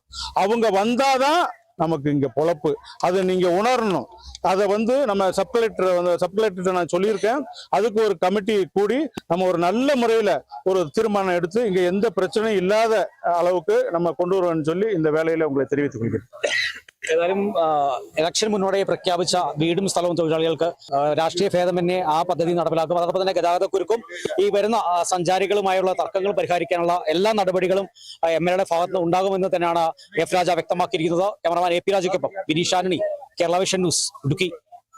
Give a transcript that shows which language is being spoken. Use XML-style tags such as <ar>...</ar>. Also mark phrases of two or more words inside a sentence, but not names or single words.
<ta>அவங்க வந்தாதான் நமக்கு இங்க பொழப்பு. அதை நீங்க உணரணும். அதை வந்து நம்ம சப் கலெக்டர் நான் சொல்லியிருக்கேன். அதுக்கு ஒரு கமிட்டி கூடி நம்ம ஒரு நல்ல முறையில ஒரு தீர்மானம் எடுத்து இங்க எந்த பிரச்சனையும் இல்லாத அளவுக்கு நம்ம கொண்டு வருவோம்னு சொல்லி இந்த வேலையில உங்களை தெரிவித்துக் கொள்கிறேன்.</ta> <ml>ഏതായാലും ഇലക്ഷൻ മുന്നോടിയായി പ്രഖ്യാപിച്ച വീടും സ്ഥലവും തൊഴിലാളികൾക്ക് രാഷ്ട്രീയ ഭേദമന്യേ ആ പദ്ധതി നടപ്പിലാക്കും. അതോടൊപ്പം തന്നെ ഗതാഗതക്കുരുക്കും ഈ വരുന്ന സഞ്ചാരികളുമായുള്ള തർക്കങ്ങൾ പരിഹരിക്കാനുള്ള എല്ലാ നടപടികളും എംഎൽഎയുടെ ഭാഗത്ത് ഉണ്ടാകുമെന്ന് തന്നെയാണ് എഫ് രാജ വ്യക്തമാക്കിയിരിക്കുന്നത്. ക്യാമറമാൻ എ പി രാജയ്ക്കൊപ്പം വിനീഷ് ആന്റണി, കേരള വിഷൻ ന്യൂസ്, ഇടുക്കി.</ml>